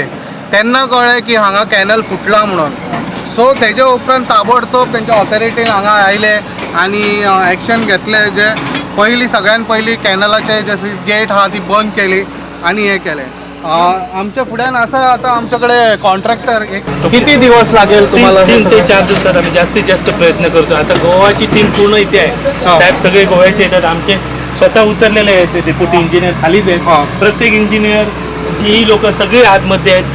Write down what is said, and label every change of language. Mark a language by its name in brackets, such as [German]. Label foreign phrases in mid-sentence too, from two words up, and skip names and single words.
[Konkani] तेन्ना कळ्ळें की हांगा कॅनल फुटला म्हणून. सो तेजे उपरांत ताबडतोब तेंच्या ऑथॉरिटीन हांगा आयले आणि एक्शन घेतले. जे सगळ्यात पयलीं कॅनलाचे जे गेट आहा ती बंद केली आणि हे केलें. आमच्या फुड्यान आसा आता आमच्याकडे कॉन्ट्रॅक्टर. [Marathi] किती दिवस लागेल तुम्हाला? 3 ते 4 दिवसात आम्ही जास्तीत जास्त प्रयत्न करतो. आता गोवाची टीम पूर्ण इथे आहे. साहेब सगळे गोव्याचे येतात. आमचे स्वतः उतरलेले आहेत डेप्युटी इंजिनियर खालीच आहेत. प्रत्येक इंजिनियर जी लोक सगळे आतमध्ये आहेत.